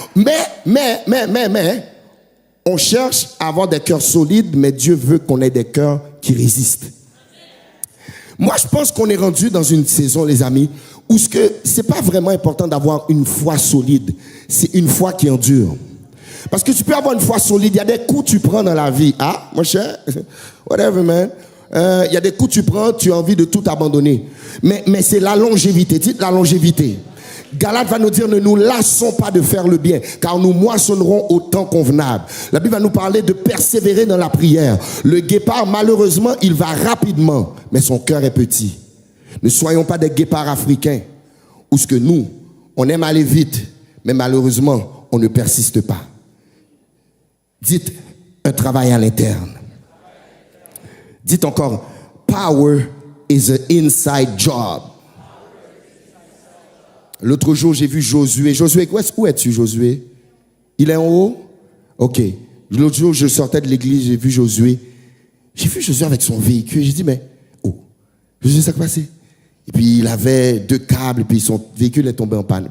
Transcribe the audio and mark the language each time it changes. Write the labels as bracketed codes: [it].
[fr] Mais, on cherche à avoir des cœurs solides, mais Dieu veut qu'on ait des cœurs qui résistent. Moi, je pense qu'on est rendu dans une saison, les amis, où c'est pas vraiment important d'avoir une foi solide. C'est une foi qui endure. Parce que tu peux avoir une foi solide. Il y a des coups que tu prends dans la vie. Ah, mon cher, [en] whatever, man. [fr] Il y a des coups que tu prends, tu as envie de tout abandonner. Mais c'est la longévité. Dites la longévité. Galate va nous dire, ne nous lassons pas de faire le bien, car nous moissonnerons au temps convenable. La Bible va nous parler de persévérer dans la prière. Le guépard, malheureusement, il va rapidement, mais son cœur est petit. Ne soyons pas des guépards africains, où ce que nous, on aime aller vite, mais malheureusement, on ne persiste pas. Dites, un travail à l'interne. Dites encore, [en] power is an inside job. [fr] L'autre jour, j'ai vu Josué. Josué, où es-tu, Josué? Il est en haut? Ok. L'autre jour, je sortais de l'église, j'ai vu Josué. J'ai vu Josué avec son véhicule. J'ai dit, mais, oh, Josué, ça s'est passé? Et puis, il avait 2 câbles, et puis son véhicule est tombé en panne.